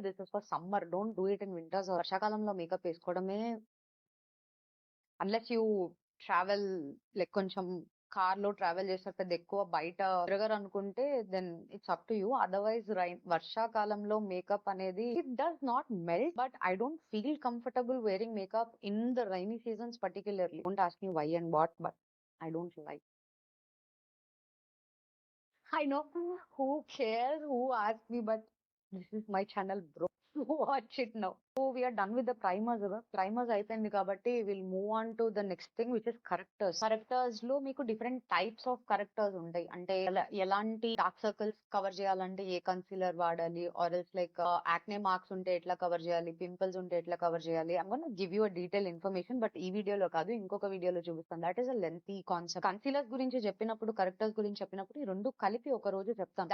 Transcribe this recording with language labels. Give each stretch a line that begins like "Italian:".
English: This is for summer, don't do it in winters.
Telugu: వర్షాకాలంలో makeup వేసుకోవడమే,
English: unless you travel like
Telugu: కొంచెం car లో travel చేసేటప్పుడు ఎక్కువ బయట తిరగరు అనుకుంటే
English: Then it's up to you.
Telugu: Otherwise వర్షాకాలంలో మేకప్ అనేది
English: It does not melt, but I don't feel comfortable wearing makeup in the rainy seasons particularly. Don't ask me why and what, but I don't like. I know who cares, who asks me, but this is my channel, bro. Watch it now. So we are done with the primers.
Telugu: Primers అయిపోయింది కాబట్టి
English: we'll move on to the next thing, which is correctors.
Telugu: Correctors లో మీకు
English: different types of correctors
Telugu: ఉంటాయి. అంటే ఎలాంటి dark circles cover చేయాలంటే ఏ concealer వాడాలి, or else like acne marks ఉంటే ఎట్లా కవర్ చేయాలి, పింపుల్స్ ఉంటే ఎట్లా కవర్ చేయాలి.
English: I'm gonna give you a detail information, but
Telugu: ఈ వీడియోలో కాదు, ఇంకొక వీడియోలో చూపిస్తాను.
English: That is a lengthy concept.
Telugu: Concealers గురించి చెప్పినప్పుడు, కరెక్టర్స్ గురించి చెప్పినప్పుడు ఈ రెండు కలిపి ఒక రోజు చెప్తాను.